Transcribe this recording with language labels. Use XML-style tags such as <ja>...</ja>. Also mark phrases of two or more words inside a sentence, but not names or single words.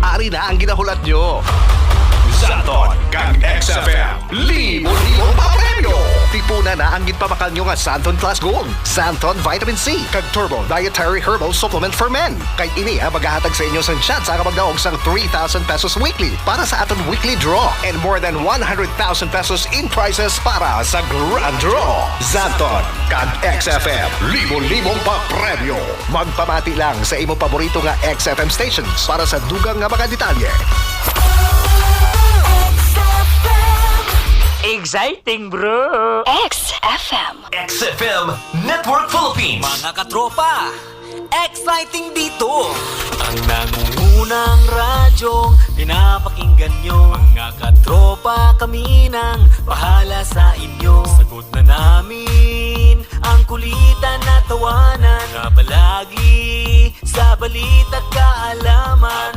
<hil>Yari na ang ginahulat nyo. Santon kang Xfm, libo-libong papremyo. Tipuna na ang ginpabakal nyo nga Santon Plus Gold, Santon Vitamin C, kag Turbo Dietary Herbal Supplement for Men. Kay ini maghahatag sa inyo sang chance sa magdaog sang 3,000 pesos weekly para sa aton</hil> <en>weekly draw and more than 100,000 pesos in prizes</en> <hil>para sa Grand Draw. Santon kag Xfm, libo-libong papremyo. Magpamati lang sa imo paborito nga Xfm stations para sa dugang nga mga detalye.</hil> <en>Exciting, bro! XFM Network Philippines.</en> <tl>Mga katropa, exciting dito! Ang nangungunang radyong pinapakinggan nyo. Mga katropa, kami nang bahala sa inyo. Sagot na namin ang kulitan na tawanan. Kapalagi sa balita't kaalaman.</tl>